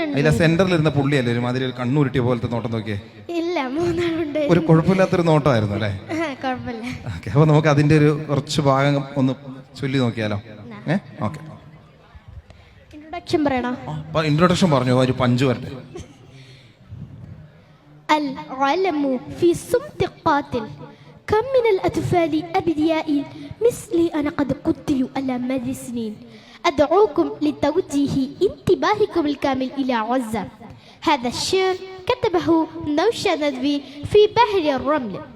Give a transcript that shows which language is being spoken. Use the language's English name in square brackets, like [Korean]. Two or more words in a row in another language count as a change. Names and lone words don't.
[Malayalam] അതിലെ സെന്ററിൽ ഇരുന്ന പുള്ളിയല്ലേ ഒരുമാതിരി ഒരു കണ്ണുരുട്ടിയ പോലത്തെ നോട്ടം നോക്കിയേ? ഇല്ല, 3 ഒരു കുഴപ്പമില്ലാത്തൊരു നോട്ടമായിരുന്നു അല്ലേ? കുഴപ്പമില്ല. ഓക്കെ. അപ്പൊ നമുക്ക് അതിന്റെ ഒരു കുറച്ച് ഭാഗം ഒന്ന് ചൊല്ലി നോക്കിയാലോ? ഓക്കെ. ഇൻട്രൊഡക്ഷൻ പറയണോ? ഇൻട്രൊഡക്ഷൻ പറഞ്ഞു. ഒരു പഞ്ച് വരട്ടെ. [Arabic] العلم في صمت قاتل كم من الأطفال أبرياء مثلي أنا قد قتلوا على مر سنين أدعوكم لتوجيه انتباهكم الكامل إلى عزة. هذا الشعر كتبه نوشاد في بحر الرمل.